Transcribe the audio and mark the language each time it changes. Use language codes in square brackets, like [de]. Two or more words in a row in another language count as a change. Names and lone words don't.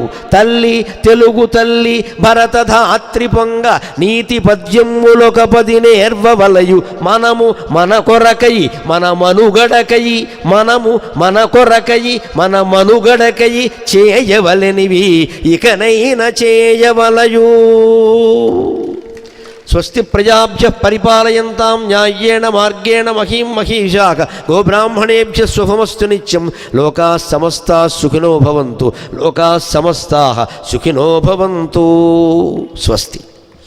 [te] తల్లి తెలుగు తల్లి భరతధాత్రి పొంగ నీతి పద్యములొక 10 నేర్వవలయు. మనము మన కొరకై మన మనుగడకై, మనము మన కొరకై మన మనుగడకై చేయవలెనివి ఇకనైనా చేయవలయు. [sa] స్వస్తి ప్రజాభ్యః పరిపాలయంతాం న్యాయేన మార్గేణ మహీం మహీషాః. గోబ్రాహ్మణేభ్యः శుభమస్తు నిత్యం. లోకాః సమస్తాః సుఖినో భవంతు. లోకాః సమస్తాః సుఖినో భవంతు. స్వస్తి.